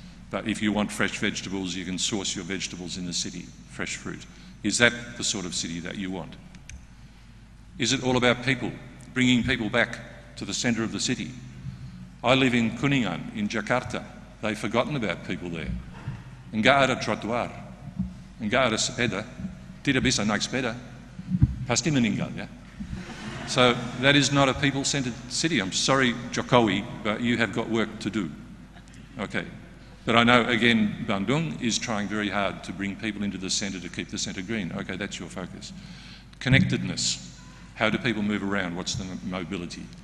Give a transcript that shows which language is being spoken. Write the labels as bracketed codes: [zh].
[en] But if you want fresh vegetables, you can source your vegetables in the city, fresh fruit. Is that the sort of city that you want? Is it all about people, bringing people back to the centre of the city? I live in Kuningan, in Jakarta. They've forgotten about people there. [id] Enggak ada trotoar, enggak ada sepeda, tidak bisa naik sepeda, pasti meninggal, ya? [en] So that is not a people-centred city. I'm sorry, Jokowi, but you have got work to do. Okay. But I know, again, Bandung is trying very hard to bring people into the centre to keep the centre green. Okay, that's your focus. Connectedness. How do people move around? What's the mobility?